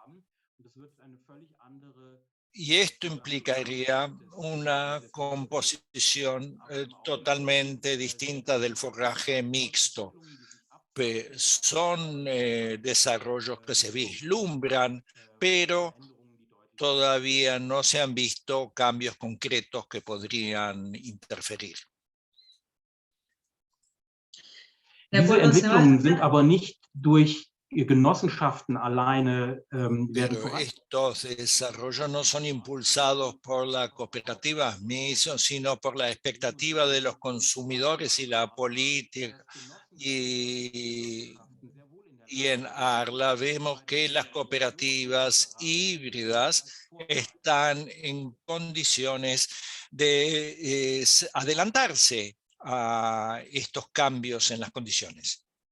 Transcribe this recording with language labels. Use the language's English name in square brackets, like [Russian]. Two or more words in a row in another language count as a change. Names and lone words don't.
[Spanish] Y esto implicaría una composición totalmente distinta del forraje mixto. Son desarrollos que se vislumbran, pero todavía no se han visto cambios concretos que podrían interferir. [German] Diese Entwicklungen sind aber nicht durch Genossenschaften alleine werden [Spanish] Pero estos desarrollos no son impulsados por la cooperativa misma, sino por la expectativa de los consumidores y la política. Y en Arla vemos que las cooperativas híbridas están en condiciones de adelantarse a estos cambios en las condiciones.